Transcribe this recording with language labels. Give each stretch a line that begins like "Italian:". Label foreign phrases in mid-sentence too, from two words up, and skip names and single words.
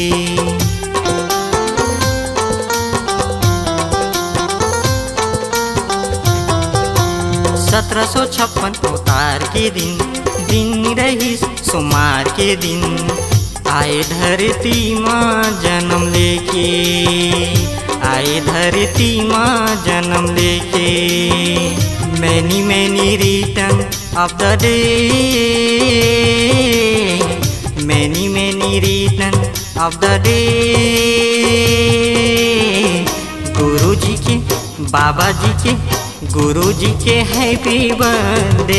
Chhattisgarhi: 1756 अवतार के दिन रही सोमवार के दिन आए धरती माँ जन्म लेके। आए धरती माँ जन्म लेके।
English: Many return of the day. Many return of the day.
Chhattisgarhi: गुरु जी के बाबा जी के गुरु जी के
English: happy birthday.